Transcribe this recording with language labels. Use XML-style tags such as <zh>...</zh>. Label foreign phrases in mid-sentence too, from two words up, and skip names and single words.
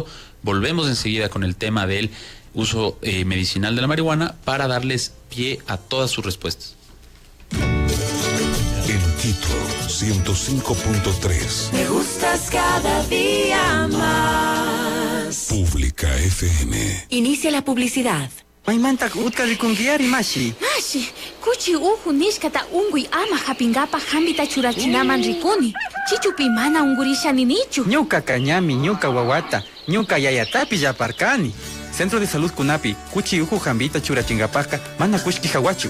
<es>Volvemos enseguida con el tema del uso medicinal de la marihuana para darles pie a todas sus respuestas. En Quito, 105.3. Me gustas cada día más. Pública FM. Inicia la publicidad.</es> <qu>Maymanta utka rikungiari mashi. Mashi, kuchi uhu nishkata ungui ama hapingapa hambita churachinaman rikuni. Chichupi mana ungurisha ninichu. Ñuka kañami, ñuka wawata, ñuka yayatapi yaparkani. Centro de Salud Kunapi, kuchi uhu hambita churachingapaka, mana kushki hawachu.</qu>